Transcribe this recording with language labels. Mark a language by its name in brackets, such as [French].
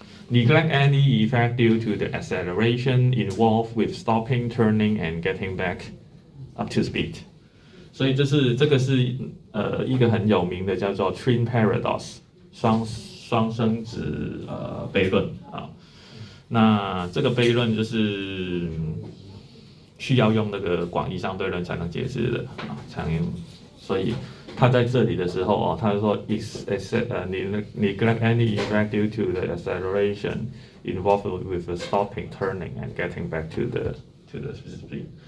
[English] Neglect any effect due to the acceleration involved with stopping, turning, and getting back up to speed. [Chinese] 所以这个是一个很有名的叫做 Twin Paradox 双生子悖论啊。那这个悖论就是需要用那个广义相对论才能解释的啊，所以他在这里的时候他说 [English] neglect any effect due to the acceleration involved with the stopping, turning, and getting back to the speed.